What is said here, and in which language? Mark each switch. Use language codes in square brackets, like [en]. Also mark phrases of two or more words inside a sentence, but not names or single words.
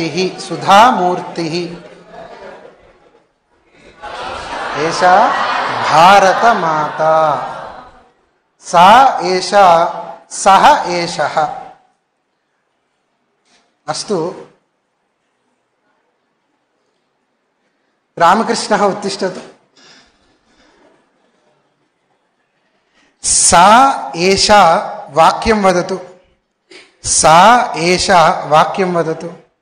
[sa] సుధామూర్తి. ఏషా భారతమాత. సా ఏషా. సహ ఏషః. అస్తు. రామకృష్ణः उत्तिष्ठतु. सा एषा वाक्यं वदतु. सा एषा वाक्यं वदतु.